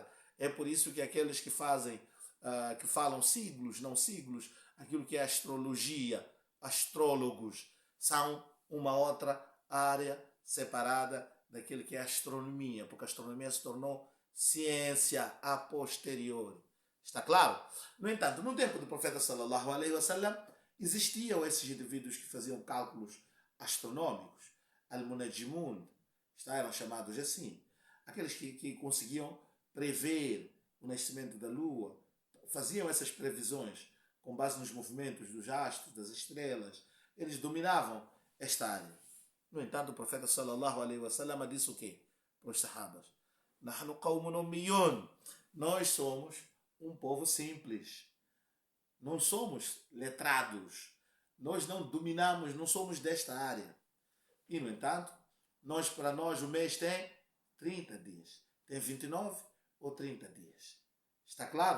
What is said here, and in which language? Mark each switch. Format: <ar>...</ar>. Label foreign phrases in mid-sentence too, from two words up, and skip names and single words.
<pt>É por isso que aqueles que falam siglos, não siglos, aquilo que é astrologia, astrólogos, são uma outra área separada daquilo que é astronomia, porque a astronomia se tornou ciência a posteriori. Está claro? No entanto, no tempo do profeta</pt> <ar>صلى الله عليه وسلم,</ar> <pt>existiam esses indivíduos que faziam cálculos astronômicos, al-munajimun, eram chamados assim, aqueles que conseguiam prever o nascimento da lua, faziam essas previsões com base nos movimentos dos astros, das estrelas. Eles dominavam esta área. No entanto, o profeta</pt> <ar>صلى الله عليه وسلم</ar> <pt>disse o quê? Para os sahabas:</pt> <ar>نحن قوم أميون.</ar> <pt>Nós somos um povo simples. Não somos letrados. Nós não dominamos, não somos desta área. E, no entanto, para nós o mês tem 30 dias. Tem 29 ou 30 dias. Está claro?</pt>